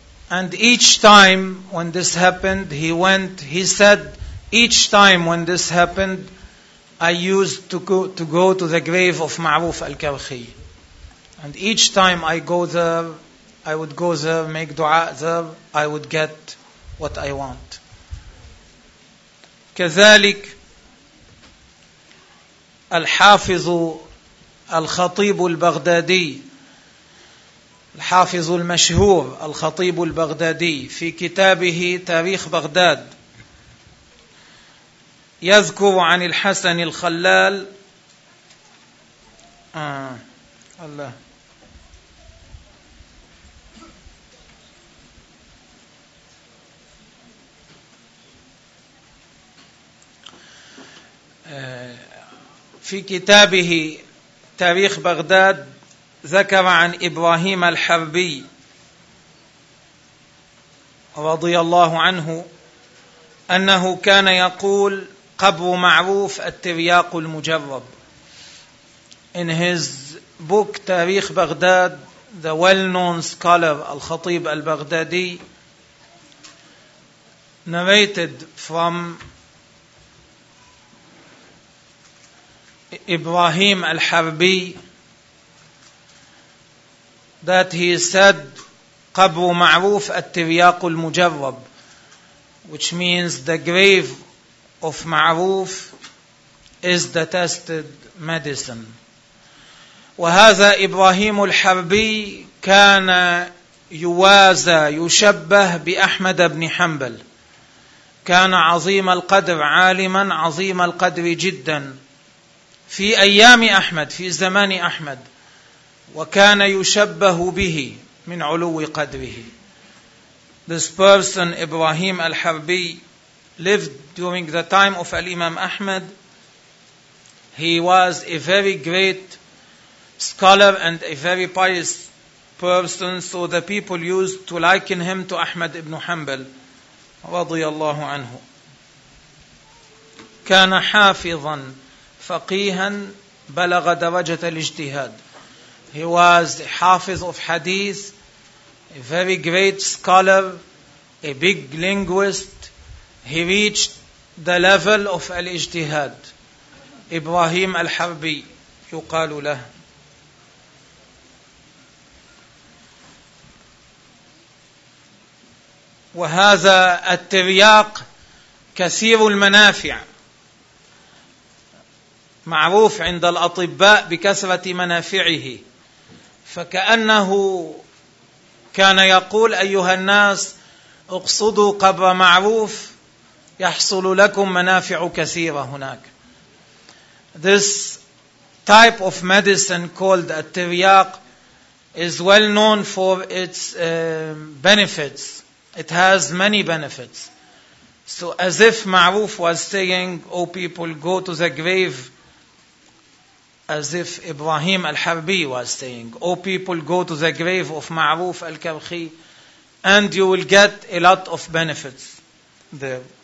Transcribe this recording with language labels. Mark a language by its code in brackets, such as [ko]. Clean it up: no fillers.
[en] And each time when this happened, he said, each time when this happened, I used to go to the grave of Ma'ruf al-Karkhi. And each time I go there, I would go there, make dua there, I would get what I want. [ar] كذلك الحافظ الخطيب البغدادي الحافظ المشهور الخطيب البغدادي في كتابه تاريخ بغداد يذكر عن الحسن الخلال الله في كتابه تاريخ بغداد ذكر عن إبراهيم الحربي رضي الله عنه أنه كان يقول قبر معروف الترياق المجرب. [en] In his book تاريخ بغداد, the well-known scholar الخطيب البغدادي narrated from Ibrahim al-Harbi that he said [ar] قبر معروف الترياق المجرب, [en] which means the grave of معروف is the tested medicine. [ar] وهذا إبراهيم الحربي كان يوازى يشبه بأحمد بن حنبل, كان عظيم القدر عالما عظيم القدر جدا في أيام أحمد في زمان أحمد, وكان يشبه به من علو قدره. [en] This person إبراهيم الحربي lived during the time of Al-Imam Ahmad. He was a very great scholar and a very pious person, so the people used to liken him to Ahmad ibn Hanbal [ar] رضي الله عنه. كان حافظا فقيها بلغ درجة الاجتهاد. [en] He was a hafiz of hadith, a very great scholar, a big linguist. He reached the level of al-ijtihad. Ibrahim al-Harbi, [ar] يقال له. وهذا الترياق كثير المنافع. معروف عند الأطباء بكثرة منافعه. فكأنه كان يقول أيها الناس اقصدوا قبر معروف يحصل لكم منافع كثيرة هناك. [en] This type of medicine called التريق is well known for its benefits. It has many benefits. So as if معروف was saying, oh people, go to the grave, as if Ibrahim al-Harbi was saying, oh people, go to the grave of معروف al-Karkhi and you will get a lot of benefits there.